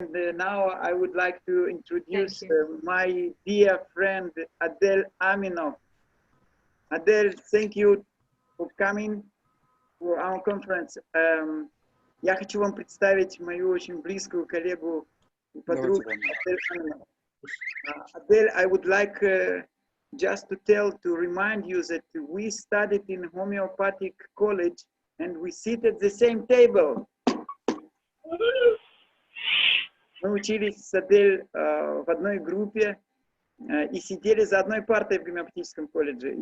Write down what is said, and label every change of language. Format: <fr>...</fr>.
<en>now I would like to introduce my dear friend Adelь Aminof. Adele, thank you for coming to our conference.</en> <ru>Я хочу вам представить мою очень близкую коллегу и подругу Адель Аминоф.</ru> <en>Adele, I would like just to remind you that we studied in homeopathic college and we sit at the same table.</en> <ru>Мы учились с Адель в одной группе и сидели за одной партой в гомеопатическом колледже.</ru>